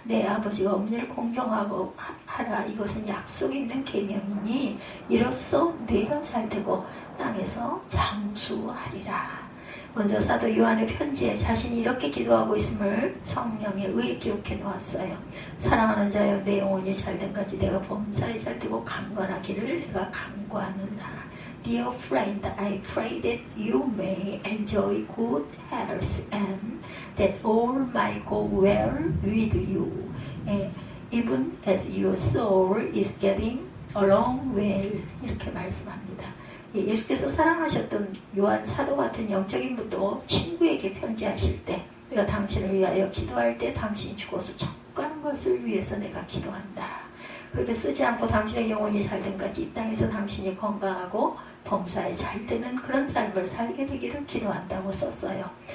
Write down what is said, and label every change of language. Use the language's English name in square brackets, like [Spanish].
[Korean] 내 아버지가 엄니를 공경하고 하라. 이것은 약속 있는 계명이니 이로써 내가 잘되고 땅에서 장수하리라. 먼저 사도 요한의 편지에 자신이 이렇게 기도하고 있음을 성령에 의해 기록해 놓았어요. 사랑하는 자여 내 영혼이 잘된 같이 내가 범사에 잘되고 강건하기를 내가 간구하노라. [English] Dear friend, I pray that you may enjoy good health and that all might go well with you, even as your soul is getting along well. [Korean] 이렇게 말씀합니다. 예수께서 사랑하셨던 요한 사도 같은 영적인 분도 친구에게 편지하실 때 내가 당신을 위하여 기도할 때 당신이 죽어서 천국 가는 것을 위해서 내가 기도한다. 그렇게 쓰지 않고 당신의 영혼이 잘된 같이 이 땅에서 당신이 건강하고 범사에 잘되는 그런 삶을 살게 되기를 기도한다고 썼어요.